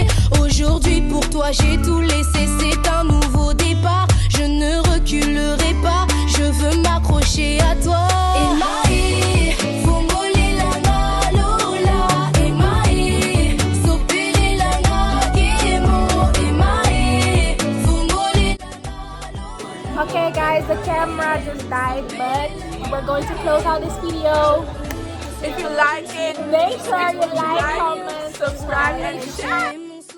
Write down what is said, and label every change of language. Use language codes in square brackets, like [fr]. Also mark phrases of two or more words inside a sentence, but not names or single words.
[fr] Aujourd'hui pour toi j'ai tout laissé, c'est un nouveau départ. Je ne reculerai pas, je veux m'accrocher à toi. [ln] Emae, fongoli langa lola, Emae, sopere langa kemo, Emae, fongoli langa lola. [en] Okay guys, the camera just died, but we're going to close out this video. If you like it, Make sure you like, comment, comment, subscribe, and share.